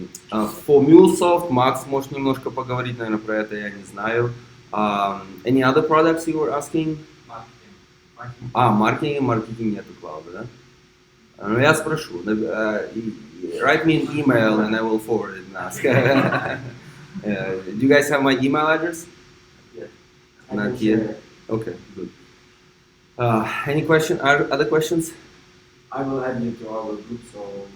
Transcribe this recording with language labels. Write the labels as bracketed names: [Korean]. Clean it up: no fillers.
[Russian] For MuleSoft, Макс, может немножко поговорить, наверное, про это, я не знаю. [English] Any other products you were asking? [Russian] Маркетинг нету клауда, да? Ну, я спрошу. [English] Write me an email and I will forward it and ask. Do you guys have my email address? Yes. Not yet. Okay, good. Any other questions? I will add you to our group, so